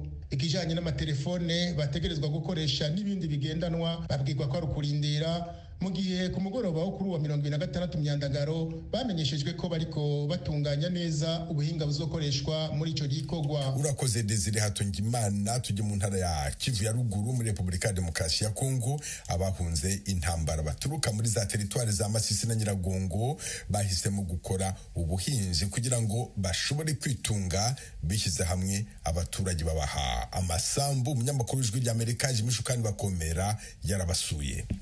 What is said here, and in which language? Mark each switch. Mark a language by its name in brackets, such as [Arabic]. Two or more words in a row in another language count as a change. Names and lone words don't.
[Rundi] Ikijanye n'amatelefone bategerezwa gukoresha n'ibindi bigendanwa babwirwa ko ari ukurindira mu gihe ku mugoroba wo kuri uwa 26 Myandagaro bamenyeshejwe ko bariko batunganya neza ubuhinga buzokoreshwa muri ico gikorwa. Urakoze Desire Hatungimana. [Kinyarwanda] Tujye mu ntara ya Kivu ya ruguru muri Republika ya Demokarasi ya Kongo. Abahunze intambara baturuka muri za teritwari za Masisi na Nyiragongo bahisemo gukora ubuhinzi kugira ngo bashobore kwitunga bishyize hamwe. Abaturage babaha amasambu. Umunyamakuru w'Ijwi ry'Amerika Jimishukani Bakomera yarabasuye.